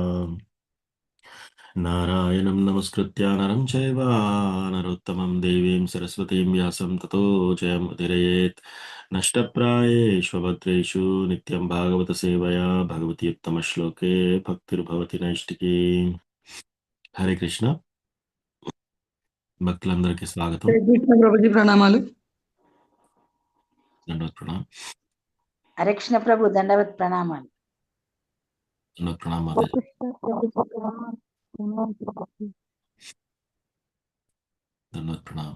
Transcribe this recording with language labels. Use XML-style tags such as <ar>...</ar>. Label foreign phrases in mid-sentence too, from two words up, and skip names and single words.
<sa>नारायणं नमस्कृत्य नरं चैव नरोत्तमं देवीं सरस्वतीं व्यासं ततो जयमुदीरयेत्। नष्टप्रायेषु भद्रेषु नित्यं भागवतसेवया भगवति उत्तमश्लोके भक्तिर्भवति नैष्टिकी।</sa> <te>హరే కృష్ణ భక్తులందరికీ స్వాగతం. హరే కృష్ణ ప్రభుజీ ప్రణామాలు. దండవత్ ప్రణామ్. హరే కృష్ణ ప్రభు దండవత్ ప్రణామాలు. దండవత్ ప్రణామ్ మాతాజీ. దండవత్ ప్రణామ్.</te>